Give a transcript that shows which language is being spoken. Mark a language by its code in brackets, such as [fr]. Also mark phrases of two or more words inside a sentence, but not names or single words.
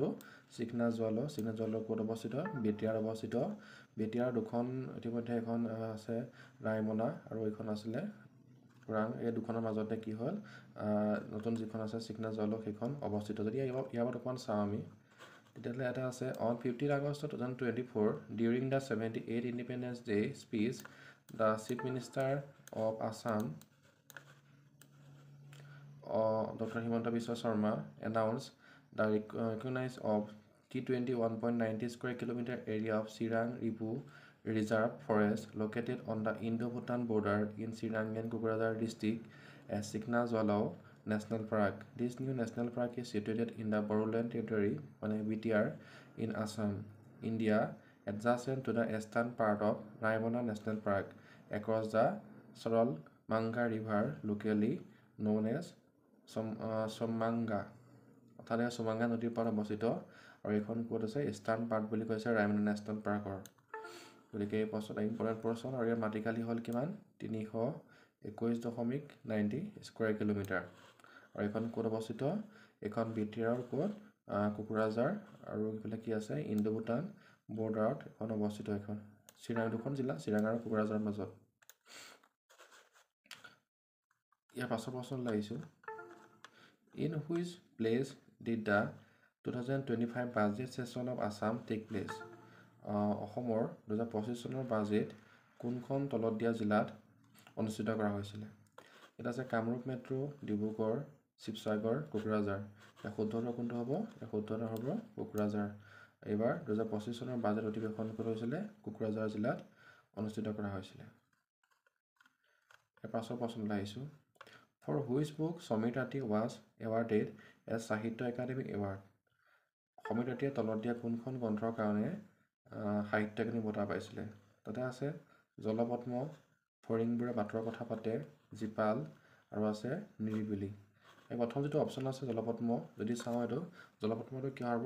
[as] চিকনাজল। চিকনাজলৰ ক'ত অৱস্থিত? বেতিয়াত অৱস্থিত। বেতিয়াৰ দুখন ইতিমধ্যে এখন আছে ৰায়মনা আৰু এইখন আছিলে ওৰাং। এই দুখনৰ মাজতে কি হ'ল নতুন যিখন আছে চিকনাজল সেইখন অৱস্থিত। যদি ইয়াৰ অকণমান চাওঁ আমি তেতিয়াহ'লে এটা আছে [en] on 15 August 2024 during the 78th Independence Day speech the Chief Minister of Assam Dr. Himanta Biswa Sharma announced the recognition of T20 1.90 square kilometer area of Sirang Ripu Reserve Forest located on the Indo-Bhutan border in Sirang and Kokrajhar district as Sikna Jalao National Park. This new national park is situated in the Bodoland territory, BTR, in Assam, India, adjacent to the eastern part of Raimana National Park, across the Saral Manga River, locally known as Somanga, [as] অৰ্থাৎ সোমাংগা নদীৰ পাৰত অৱস্থিত আৰু এইখন ক'ত আছে? ইষ্টাৰ্ণ পাৰ্ট বুলি কৈছে ৰায়মনা নেশ্যনেল পাৰ্কৰ। গতিকে এই প্ৰশ্নটো ইম্পৰ্টেণ্ট প্ৰশ্ন আৰু ইয়াৰ মাটিকালি হ'ল কিমান? 321.90 [en] square kilometer. [as] আৰু এইখন ক'ত অৱস্থিত? এইখন বিটিআৰৰ ক'ত? কোকৰাঝাৰ আৰু এইফালে কি আছে? ইণ্ডো ভূটান বৰ্ডাৰত এখন অৱস্থিত। এখন দুখন জিলা চিৰাং আৰু কোকৰাঝাৰৰ মাজত। ইয়াৰ পাছৰ প্ৰশ্নলৈ আহিছোঁ। [en] In which place did the 2025 budget session of Assam take place? [as] অসমৰ 2025 চনৰ বাজেট কোনখন তলত দিয়া জিলাত অনুষ্ঠিত কৰা হৈছিলে? এটা আছে কামৰূপ মেট্ৰ', ডিব্ৰুগড়, শিৱসাগৰ, কোকৰাঝাৰ। ইয়াৰ শুদ্ধটো কোনটো হ'ব? ইয়াৰ শুদ্ধটো হ'ব কোকৰাঝাৰ। এইবাৰ 2025 চনৰ বাজেট অধিৱেশন ক'ত হৈছিলে? কোকৰাঝাৰ জিলাত অনুষ্ঠিত কৰা হৈছিলে। ইয়াৰ পাছৰ প্ৰশ্নলৈ আহিছোঁ। [en] For which book সমীৰ তাঁতী was awarded as সাহিত্য একাডেমি এৱাৰ্ড? [as] সমীৰ তাঁতীয়ে তলত দিয়া কোনখন গ্ৰন্থৰ কাৰণে সাহিত্য একাডেমি বঁটা পাইছিলে? তাতে আছে জলপদ্ম, ফৰিংবোৰে বাটৰ কথা পাতে, জীপাল আৰু আছে নিৰিবিলি। এই প্ৰথম যিটো অপশ্যন আছে জলপদ্ম, যদি চাওঁ এইটো জলপদ্মটো কি হ'ব?